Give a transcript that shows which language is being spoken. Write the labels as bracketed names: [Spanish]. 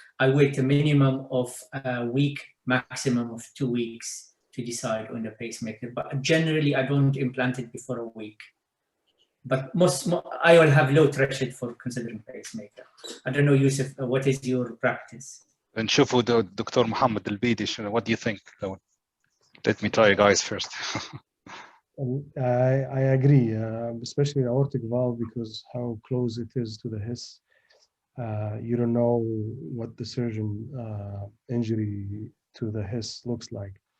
[English] I wait a minimum of a week, maximum of 2 weeks to decide on the pacemaker. But generally, I don't implant it before a week. But I will have low threshold for considering pacemaker. I don't know, Yusuf, what is your practice? [Arabic] نشوفوا دكتور محمد البيدي. [English] What do you think? Let me try you guys first. I agree, especially aortic valve, because how close it is to the HIS. You don't know what the surgeon injury to the HIS looks like.